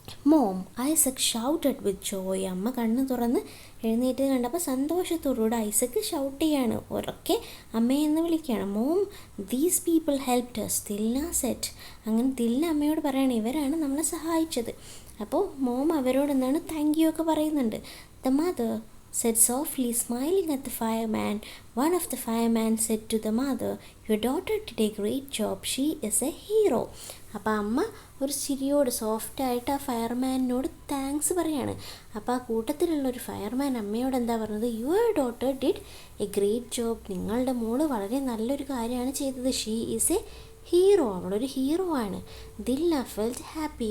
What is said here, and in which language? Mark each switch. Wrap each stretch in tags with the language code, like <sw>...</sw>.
<en>Mom Isaac shouted with joy.</en> <ml>അമ്മ കണ്ണ് തുറന്ന് എഴുന്നേറ്റ് കണ്ടപ്പോൾ സന്തോഷത്തോടുകൂടി ഐസക് ഷൗട്ട് ചെയ്യാണ്, ഉറക്കെ അമ്മയെ എന്ന് വിളിക്കുകയാണ്.</ml> <en>Mom these people helped us, Dilna said.</en> <ml>അങ്ങനെ ദിൽന അമ്മയോട് പറയാണ്, ഇവരാണ് നമ്മളെ സഹായിച്ചത്. അപ്പോൾ മോം അവരോട് എന്താണ് താങ്ക് യു ഒക്കെ പറയുന്നുണ്ട്.</ml> <en>The mother said softly, smiling at the fireman. One of the firemen said to the mother, your daughter did a great job, she is a hero.</en> <ml>അപ്പോൾ അമ്മ ഒരു ചിരിയോട് സോഫ്റ്റായിട്ട് ആ ഫയർമാനോട് താങ്ക്സ് പറയാണ്. അപ്പോൾ ആ കൂട്ടത്തിലുള്ളൊരു ഫയർമാൻ അമ്മയോട് എന്താ പറഞ്ഞത്?</ml> <en>your daughter did a great job,</en> <ml>നിങ്ങളുടെ മോള് വളരെ നല്ലൊരു കാര്യമാണ് ചെയ്തത്.</ml> <en>she is a hero,</en> <ml>അവളൊരു ഹീറോ ആണ്.</ml> <en>Dilna felt happy.</en>